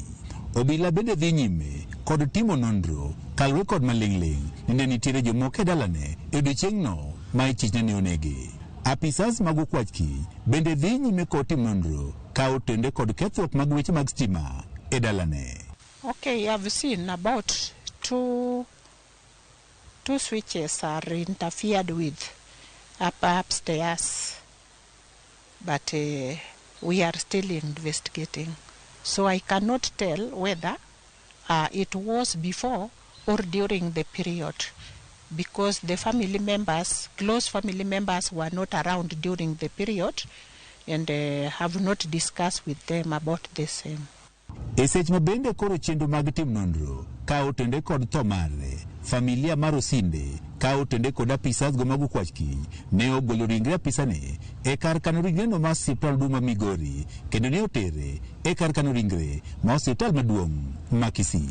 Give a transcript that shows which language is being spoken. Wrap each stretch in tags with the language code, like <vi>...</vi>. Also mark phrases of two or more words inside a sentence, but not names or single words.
<luo>Obila bende dhi nyime kod timo nonro kalwe kod maling' ninde nitiere jomoko e dalane e odiechieng'no ma ichich ne onegi. Apisas mag okwach kich bende dhi nyime kod timo nonro ka otende kod kethruok mag weche mag stima e dalane.</luo> <en>Okay, I've seen about two switches are interfered with upstairs, but we are still investigating. So I cannot tell whether it was before or during the period, because the family members, close family members, were not around during the period and have not discussed with them about the same.</en> <luo>Esech mabende koro chendo mag tim nonro ka otende kod tho mare, familia mar Osinde ka otende kod apisas go mag okwach kich ne ogolo ringre apisane e kar kano ringre no ma osiptal maduong' ma Migori kendo ne otere e kar kano ringre ma osiptal maduong' ma Kisii.</luo>